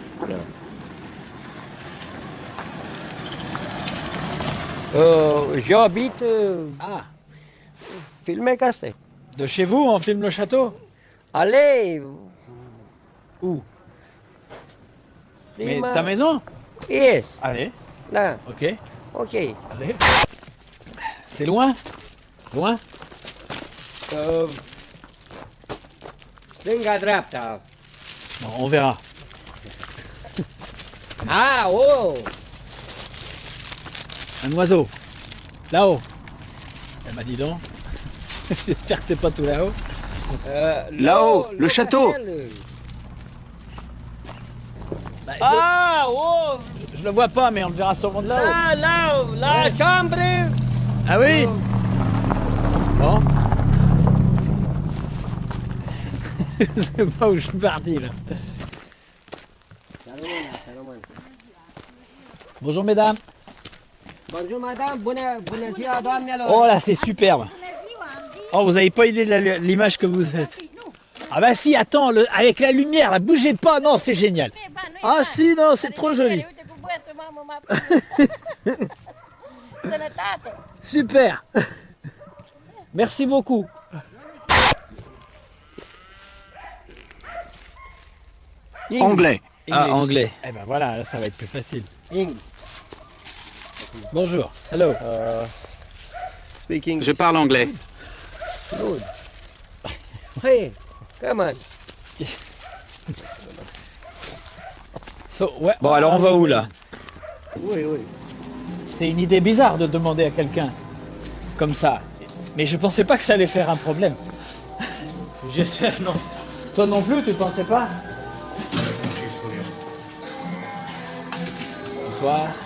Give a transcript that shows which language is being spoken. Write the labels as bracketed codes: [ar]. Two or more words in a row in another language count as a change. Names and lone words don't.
[fr] J'habite Filmé-Castet. De chez vous, on filme le château? Allez. Où? Mais [ro] Prima. [fr] ta maison? Yes. Allez. Là. Ok. Ok. Allez. C'est loin? Loin? [ro] Stânga dreapta. [fr] Bon, on verra. Ah, oh. Un oiseau. Là-haut. Eh ben dis donc. J'espère que c'est pas tout là-haut. Là-haut, le château. Bah, Ah, oh. je le vois pas, mais on le verra sûrement de là-haut. Là, la chambre. Ah oui? Bon. Je sais pas où je suis parti là. Bonjour mesdames. Bonjour madame, [ro] bună ziua doamnelor. [fr] Oh là, c'est superbe. Oh, vous avez pas idée de l'image que vous êtes. Ah bah si, attends, avec la lumière, là, bougez pas, non, c'est génial. Ah si, non, c'est trop joli. Super. Merci beaucoup. Anglais. Ah, anglais. Eh ben voilà, là, ça va être plus facile. Bonjour. Hello. Je parle anglais. [en] Good. Hey, come on. So, [fr] ouais, bon, alors on va où là? Oui, oui. C'est une idée bizarre de demander à quelqu'un comme ça. Mais je pensais pas que ça allait faire un problème. J'espère non. Toi non plus, tu pensais pas? Bonsoir.